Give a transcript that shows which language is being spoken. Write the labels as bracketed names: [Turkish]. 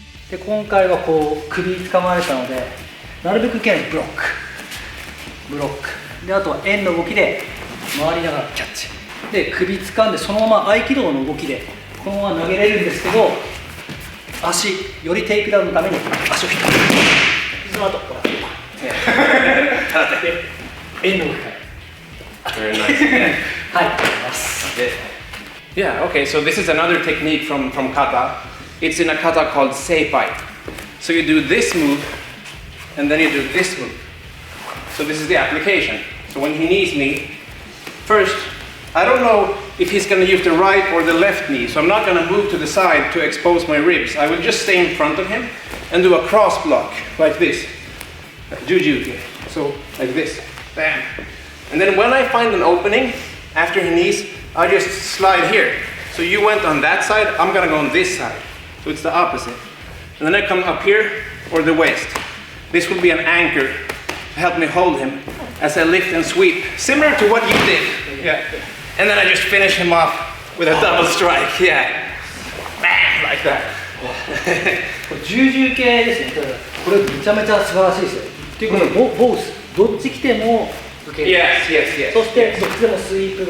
[Japanese] で今回はこう首掴まれたのでなるべくいけないブロックであとは円の動きで回りながらキャッチで首掴んでそのまま合気道の動きでこのまま投げれるんですけど足よりテイクダウンのために足を引くその後こう円の動きから [English] Very nice. Yeah. [Japanese] はいやります [English] Yeah, okay, so this is another technique from kata. It's in a kata called seipai. So you do this move, and then you do this move. So this is the application. So when he knees me, first, I don't know if he's going to use the right or the left knee, so I'm not going to move to the side to expose my ribs. I will just stay in front of him and do a cross block, like this. Juju. So, like this. Bam. And then when I find an opening, after he knees, I just slide here. So you went on that side, I'm gonna go on this side. So it's the opposite. And then I come up here, or the waist. This will be an anchor to help me hold him as I lift and sweep, similar to what you did. Yeah. And then I just finish him off with a double strike. Yeah. Bam, like that. [Japanese] これ重々系ですね。だからこれめちゃめちゃ素晴らしいですよ。っていうことはボウスどっち来ても受ける。 [English] Yes, yes, yes. [Japanese] そしてどっちでもスイープ